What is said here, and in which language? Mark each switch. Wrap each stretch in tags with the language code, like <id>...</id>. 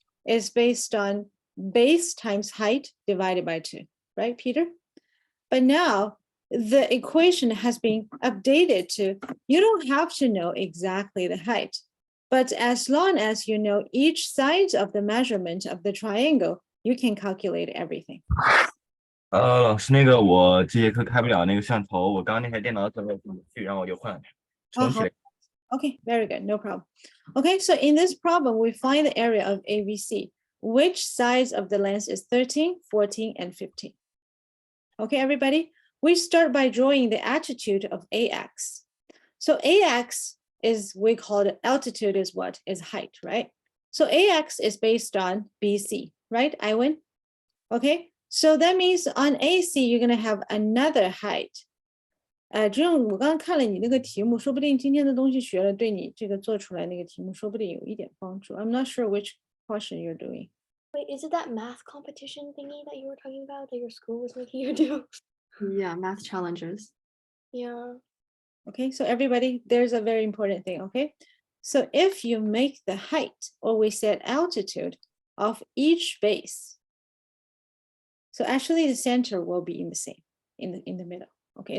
<en>Is based on base times height divided by 2, right, Peter? But now the equation has been updated to, you don't have to know exactly the height, but as long as you know each side of the measurement of the triangle, you can calculate everything.</en> <zh>老师，那个我这节课开不了那个摄像头，我刚刚那台电脑准备不去，然后我就换重启了。</zh> <en>Okay, very good, no problem. Okay, so in this problem, we find the area of ABC. Which sides of the length is 13, 14, and 15? Okay, everybody, we start by drawing the altitude of AX. So AX is, we call it altitude is what? Is height, right? So AX is based on BC, right, Iwan? Okay, so that means on AC, you're going to have another height.</en> <zh>这样我刚刚看了你那个题目，说不定今天的东西学了，对你这个做出来那个题目，说不定有一点帮助。</zh> <en>I'm not sure which question you're doing. Wait, is it that math competition thingy that you were talking about that your school was making you do? Yeah, math challenges. Yeah. Okay, so everybody, there's a very important thing, okay? So if you make the height, or we said altitude, of each base, so actually the center will be in the same, in the middle, okay?</en>